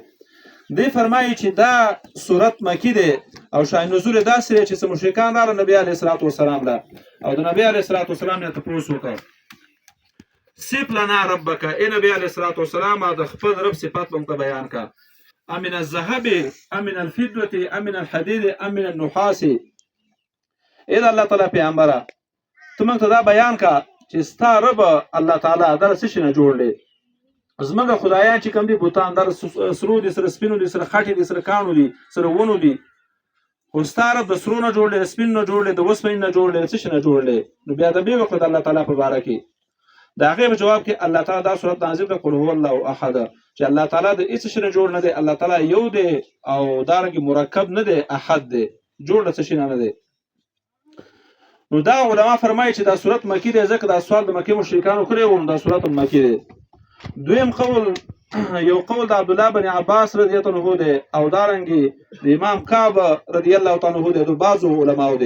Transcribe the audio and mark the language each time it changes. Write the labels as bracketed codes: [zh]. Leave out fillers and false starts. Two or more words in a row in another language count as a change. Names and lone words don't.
[ps] دی فرمایي چې دا سورت مکی دی او شاهین نزول دا سره چې مشرکان را نبی علیه الصلاۃ والسلام له او د نبی علیه الصلاۃ والسلام نه تاسو وکړه [ar] صف لنا ربک. [ps] ای نبی علیه الصلاۃ والسلام د خپل رب صفات مونږ بیان کا. [ar] ام من الذهب ام من الفضة ام من الحديد ام من النحاس. [ps] اې الله تعالی پیغمبره ته موږ ته دا بیان کا چې ستا رب الله تعالی دا څه شي نه جوړ دی. زمونږ خدایان چې کوم دي بوتان در سرو دي، سره سپینو دي، سره خټې دي، سره کاڼو دي، سره ونو دي. خو ستا رب د سرو نه جوړ دی، د سپین نه جوړ دی، د اوسپنې نه جوړ دی، څه شي نه جوړ دی. نو بیا ادب یې وکړه د الله تعالی په باره کې. د هغې په جواب کې الله تعالی دا صورت نازل کړه [ar] قل هو الله احد، [ps] چې الله تعالی د هېڅ شي نه جوړ نه دی. الله تعالی یو دی او دارنګې مرکب نه دی، احد دی، جوړ د څه شي نه دی. نو دا علما فرمایي چې دا صورت مکی دی، ځکه دا سوال د مکې مشرکانو کړی و، نو دا صورت مکی دی. دویم قول یو قول د عبدالله بن عباس رضی الله عنه دی، او دارنګې د امام کعب رضی الله عنه دی، د بعضو علماو دی.